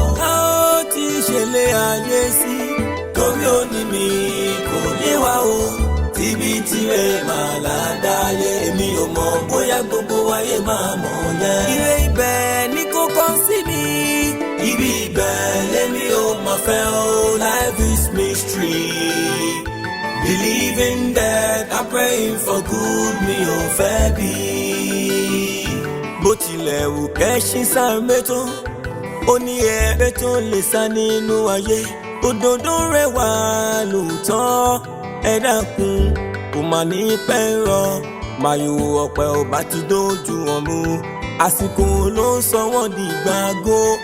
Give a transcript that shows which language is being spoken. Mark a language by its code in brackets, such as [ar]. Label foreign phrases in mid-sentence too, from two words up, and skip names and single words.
[yo] A ó ti ṣẹlẹ̀ ayé sí, torí ó ní mi kò ní wá o. Tíbi tirẹ̀ máa là dáyé, èmi ò mọ̀ bóyá gbogbo ayé máa mọ̀ yẹn. Ire ibẹ̀ ni kò kàn sí mi, ibi ibẹ̀ lèmi ò mọ̀ fẹ́ o. [en] Life is mystery. Believing that I'm praying for good, [yo] mi ò fẹ́ bí. Bó tilẹ̀ wù kẹ́ ṣí sáré tó, ó ní ẹgbẹ́ tó lè sá nínú ayé. Òdòdó rẹwà lóòótọ́, ẹ dákun, kò mà ní pẹ́ rọ. Màyò ọ̀pẹ ò bá ti dójú wọn mú. Àsìkò ló ń sọ wọ́n di gbàgbó.